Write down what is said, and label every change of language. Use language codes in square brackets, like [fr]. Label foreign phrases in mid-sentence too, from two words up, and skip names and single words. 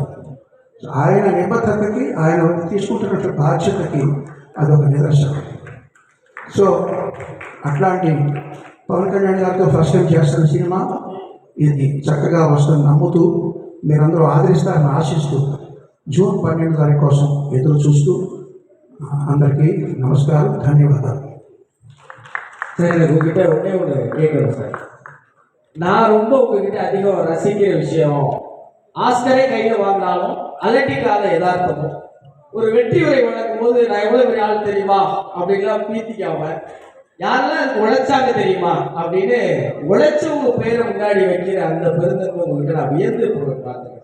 [te] ఆయన నిబద్ధతకి, ఆయన తీసుకుంటున్న బాధ్యతకి అదొక నిదర్శనం. సో అట్లాంటి పవన్ కళ్యాణ్ గారితో ఫస్ట్ టైం చేస్తున్న సినిమా ఇది చక్కగా వస్తుంది నమ్ముతూ, మీరందరూ ఆదరిస్తారని ఆశిస్తూ, జూన్ 12 కోసం ఎదురు చూస్తూ అందరికీ நமஸ்காரம், ధన్యవాదాలు. [ta] சார் எனக்கு உங்ககிட்ட ஒன்றே ஒன்று கேட்கணும் சார். நான் ரொம்ப உங்ககிட்ட அதிகம் ரசிக்கிற விஷயம், ஆஸ்கரே கையில் வாங்கினாலும் அலட்டிக்காத யதார்த்தமும். ஒரு வெற்றி உரை வழங்கும் போது நான் எவ்வளோ பெரிய ஆள் தெரியுமா அப்படின்லாம் பீத்திக்காம, யாரெல்லாம் எனக்கு உழைச்சாங்க தெரியுமா அப்படின்னு உழைச்சவங்க பேரை முன்னாடி வைக்கிற அந்த பெருந்தன்மை உங்ககிட்ட நான் வியந்து பார்த்துருக்கேன்.